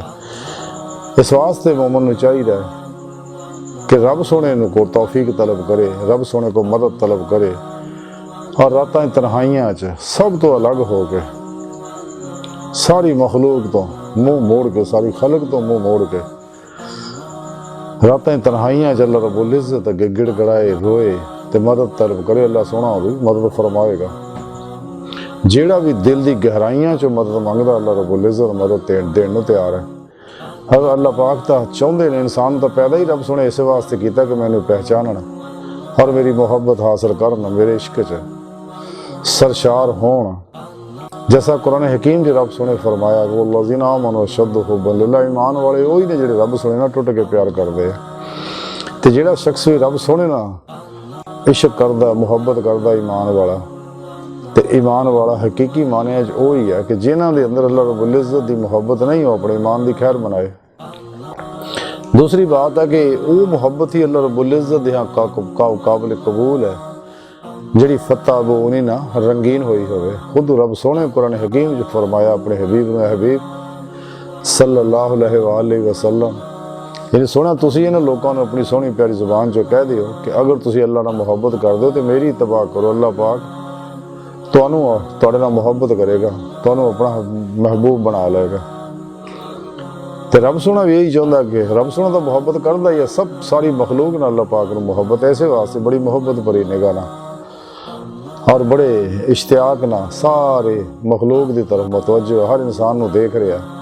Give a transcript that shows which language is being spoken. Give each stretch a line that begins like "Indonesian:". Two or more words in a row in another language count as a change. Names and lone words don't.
Punjabi: اس واسطے مومن نوں چاہیدا ہے کہ رب سوہنے کو توفیق طلب کرے، رب سوہنے کو مدد طلب کرے اور راتاں تنہائیاں چ سب تو الگ ہو کے ساری مخلوق تو منہ موڑ کے، ساری خلق تو منہ موڑ کے راتیں تنہائیاں چ اللہ رب العزت اگے گڑگڑائے روئے تو مدد طلب کرے. اللہ سوہنا بھی مدد فرمائے گا۔ جیہڑا بھی دل کی گہرائیاں چو مدد منگدا اللہ رب العزت مدد دین نوں تیار ہے. اگر اللہ پاک تو چاہتے نے انسان تو پیدا ہی رب سوہنے اس واسطے کیا کہ مینوں پہچاننا اور میری محبت حاصل کرنا، میرے عشق چ سرشار ہون. جیسا قرآن حکیم جی رب سوہنے فرمایا
Arabic: والذين آمنوا أشد حبا لله,
Punjabi: ایمان والے وہی نے جیہڑے رب سوہنے نا ٹٹ کے پیار کرتے ہیں. تو جیہڑا شخص بھی رب سوہنے نا عشق کردا، محبت کردا ایمان والا، تو ایمان والا حقیقی معنے وہی ہے کہ جنہاں دے اندر اللہ رب العزت کی محبت نہیں ہو اپنے ایمان کی خیر منائے. دوسری بات ہے کہ وہ محبت ہی اللہ رب العزت دے قابل قبول ہے جیہڑی فتح وہ نہیں نا رنگین ہوئی ہووے. خود رب سوہنے قرآن حکیم جو فرمایا اپنے حبیب نے, हबीब
Arabic: صلى الله عليه وسلم
Punjabi: یعنی سوہنا تسی انہاں لوگوں نے اپنی سوہنی پیاری زبان چو کہہ دیو کہ اگر تسی اللہ نال محبت کر دو تو میری اتباع کرو، اللہ پاک تہانوں تہاڈے نال محبت کرے گا، تہانوں اپنا محبوب بنا لے گا. تو رب سوہنا بھی یہی چاہتا کہ رب سوہنا تو محبت کرتا ہی ہے، سب ساری مخلوق نال اللہ پاک نوں محبت ایسے واسطے بڑی محبت بھری نگاہ نال اور بڑے اشتیاق نا سارے مخلوق کی طرف متوجہ، ہر انسان نوں دیکھ رہا.